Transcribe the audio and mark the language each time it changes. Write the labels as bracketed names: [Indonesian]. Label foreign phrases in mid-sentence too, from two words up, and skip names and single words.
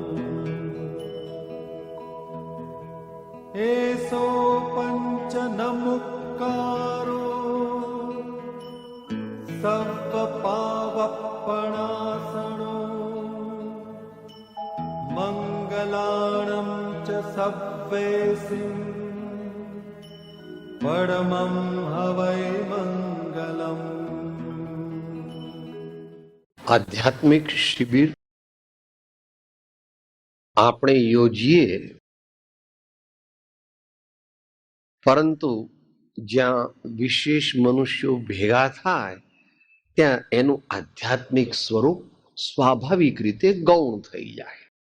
[Prakrit languages] एसो पंच नमुक्कारो सर्वपावपणासनो मंगलाणं च सव्वेसिं परमं हवै मंगलम्। [Gujarati] આધ્યાત્મિક શિબિર આપણે યોજીએ, પરંતુ જ્યાં વિશેષ મનુષ્યો ભેગા થાય ત્યાં એનું આધ્યાત્મિક સ્વરૂપ સ્વાભાવિક રીતે ગૌણ થઈ જાય.